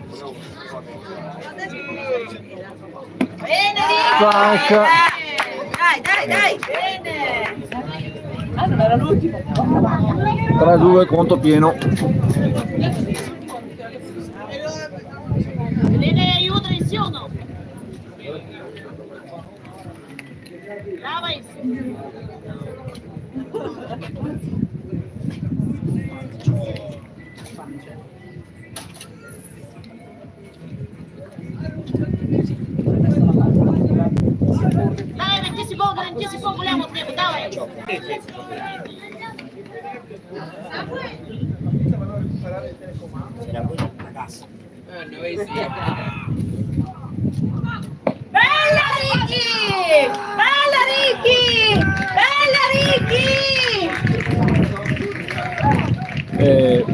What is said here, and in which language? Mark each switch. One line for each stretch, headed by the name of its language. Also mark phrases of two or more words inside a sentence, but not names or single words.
Italian: Bene Ricky! Stacca. Dai! Bene! Ah, non era l'ultimo. 3-2, conto pieno. Elena, aiuto insieme.
Russian: Давай. Давай, 20 секунд, гуляем от него, давай.
Italian: Bella Ricky! Bella Ricky! Bella Ricky!